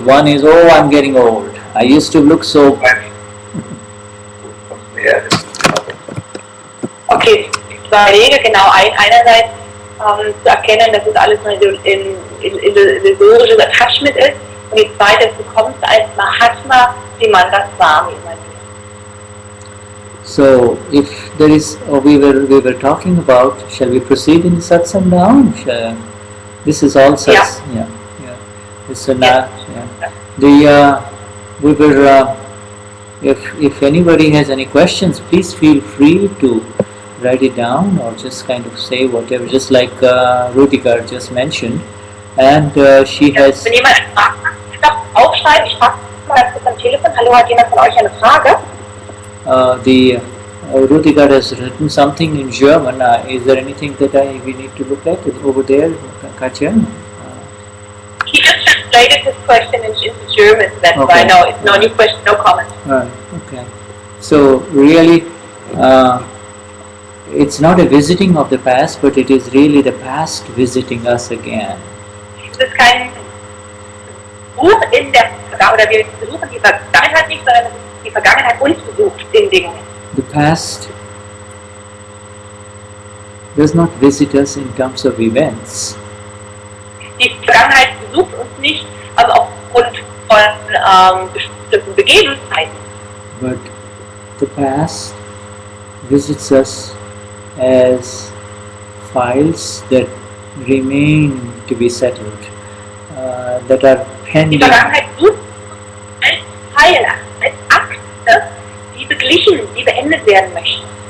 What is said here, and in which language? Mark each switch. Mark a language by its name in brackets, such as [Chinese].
[English] One is, oh, I'm getting old. I used to look so [German] zwei Wege, genau, einerseits zu erkennen, dass es alles nur ein illusorisches Attachment ist, und die zweite, du kommst als Mahatma, wie man das wahrnehmen will. [English] So, if there is, we were talking about, shall we proceed in the satsang now? This is all satsang. Yeah. It's not. Yeah. We were. If anybody has any questions, please feel free to write it down or just kind of say whatever. Just like Rutika just mentioned, and she has. [German] Wenn jemand eine Frage hat, darf aufschreiben. Ich frage mal ganz kurz am Telefon. Hallo, hat jemand von euch eine Frage? [English] Rutika has written something in German. Is there anything that we need to look at over there, Katja? He just translated his question into German, so that's why it's no new question, no comment. Okay. So really, it's not a visiting of the past, but it is really the past visiting us again. [German] Es ist kein Besuch in der Vergangenheit, oder wir besuchen die Vergangenheit nicht, sondern es ist die Vergangenheit uns besucht in Dingen. [English] The past does not visit us in terms of events. [German] Die Vergangenheit besucht uns nicht, also aufgrund von bestimmten Begebenheiten. [English] But the past visits us as files that remain to be settled, that are pending. [German] Die Vergangenheit besucht uns als Pfeil, als Akte, die beglichen, die beendet werden möchten.